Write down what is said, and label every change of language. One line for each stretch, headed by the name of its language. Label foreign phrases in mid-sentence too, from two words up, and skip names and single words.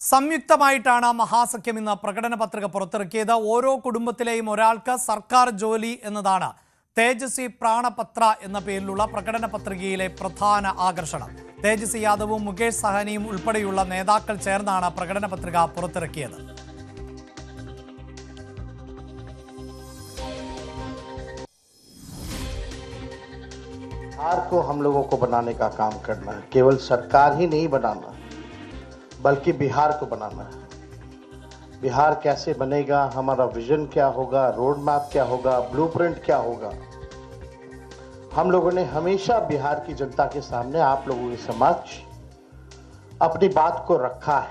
Malayalam: സംയുക്തമായിട്ടാണ് മഹാസഖ്യം ഇന്ന് പ്രകടന പത്രിക പുറത്തിറക്കിയത്. ഓരോ കുടുംബത്തിലെയും ഒരാൾക്ക് സർക്കാർ ജോലി എന്നതാണ് തേജസ്വി പ്രാണപത്ര എന്ന പേരിലുള്ള പ്രകടന പത്രികയിലെ പ്രധാന ആകർഷണം. തേജസ്വി യാദവും മുകേഷ് സഹാനിയും ഉൾപ്പെടെയുള്ള നേതാക്കൾ ചേർന്നാണ് പ്രകടന പത്രിക പുറത്തിറക്കിയത്.
Hindi: बिहार को हम लोगों को बनाने का काम करना है. केवल सरकार ही नहीं बनाना, बल्कि बिहार को बनाना है. बिहार कैसे बनेगा, हमारा विजन क्या होगा, रोड मैप क्या होगा, ब्लूप्रिंट क्या होगा, हम लोगों ने हमेशा बिहार की जनता के सामने, आप लोगों के समक्ष अपनी बात को रखा है.